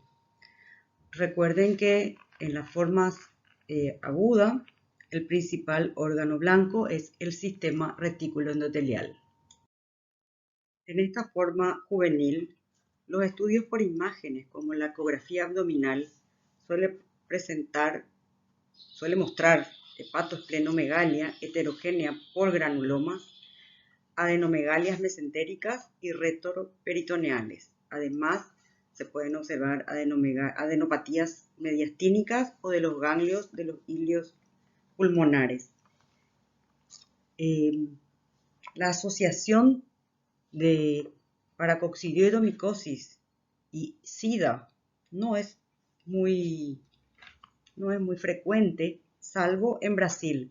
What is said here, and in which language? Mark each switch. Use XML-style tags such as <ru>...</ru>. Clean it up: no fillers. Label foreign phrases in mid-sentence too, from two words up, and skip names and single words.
<es>Recuerden que en las formas agudas, el principal órgano blanco es el sistema retículo endotelial. En esta forma juvenil, los estudios por imágenes como la ecografía abdominal suele mostrar hepatoesplenomegalia heterogénea por granulomas, adenomegalias mesentéricas y retroperitoneales. Además, se pueden observar adenopatías mediastínicas o de los ganglios de los ilios pulmonares. La asociación de paracoccidioidomicosis y SIDA no es muy frecuente, salvo en Brasil.</es>